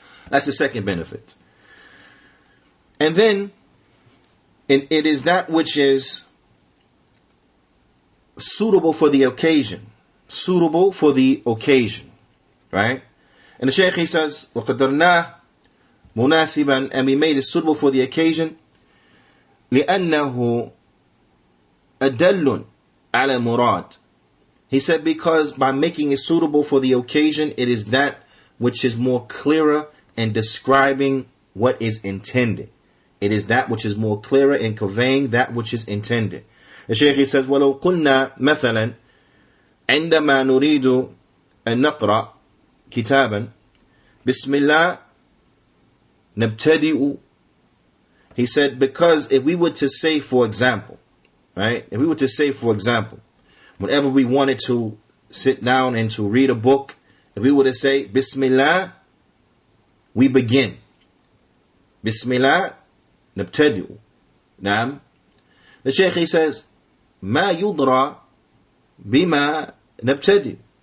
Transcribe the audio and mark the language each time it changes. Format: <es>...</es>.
<en>That's the second benefit. And then, it is that which is suitable for the occasion. Suitable for the occasion. Right? And the Shaykh, he says,</en> <ar>وَقَدَرْنَاهُ مُنَاسِبًا,</ar> <en>and we made it suitable for the occasion.</en> <ar>لِأَنَّهُ أَدَلٌ على murad.</ar> <en>He said, because by making it suitable for the occasion, it is that which is more clearer in describing what is intended. It is that which is more clearer in conveying that which is intended. The Shaykh, he says,</en> <ar>وَلَوْ قُلْنَا مَثَلًا عندما نريد أن نقرأ كتابا بسم الله نبتدئ.</ar> <en>He said, because if we were to say, for example, right? If we were to say, for example, whenever we wanted to sit down and to read a book, if we were to say, Bismillah, we begin.</en> <ar>Bismillah, nabtadi'u. Naam.</ar> <en>The Shaykh, he says,</en> <ar>Ma yudra bima nabtadi'.</ar>